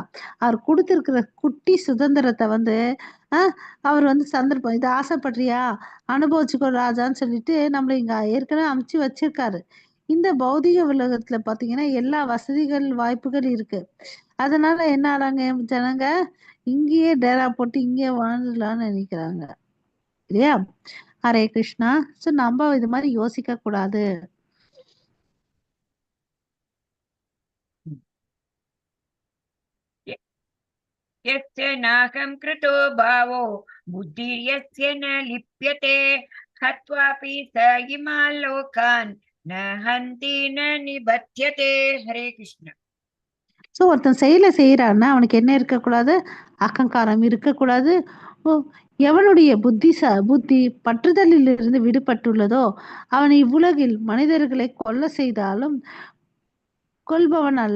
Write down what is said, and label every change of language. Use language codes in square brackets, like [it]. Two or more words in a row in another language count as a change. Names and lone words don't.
[ta] அவர் கொடுத்திருக்கிற குட்டி சுதந்திரத்தை வந்து அவர் வந்து சந்தர்ப்பம் இதை ஆசைப்படுறியா அனுபவிச்சுக்கோ ராஜான்னு சொல்லிட்டு நம்மள இங்க ஏற்கனவே அமுச்சு வச்சிருக்காரு. இந்த பௌதிக உலகத்துல பாத்தீங்கன்னா எல்லா வசதிகள் வாய்ப்புகள் இருக்கு. அதனால என்ன ஆறாங்க ஜனங்க, இங்கேயே டேரா போட்டு இங்கேயே வாழ்ந்துடலாம்னு நினைக்கிறாங்க இல்லையா? ஹரே கிருஷ்ணா. சோ நம்ம இது மாதிரி யோசிக்க கூடாது. [sa] यस्य नाहं कृतो भावो बुद्धिर्यस्य न लिप्यते हत्वापि स इमान् लोकान् न हन्ति न निबध्यते. हरे कृष्ण. [ta] ஸோ ஒருத்தன் செயலை செய்யறான்னா அவனுக்கு என்ன இருக்கக்கூடாது? அகங்காரம் இருக்கக்கூடாது. எவனுடைய புத்தி பற்றுதலில் இருந்து விடுபட்டுள்ளதோ அவன் இவ்வுலகில் மனிதர்களை கொல்ல செய்தாலும் கொல்பவன் அல்ல.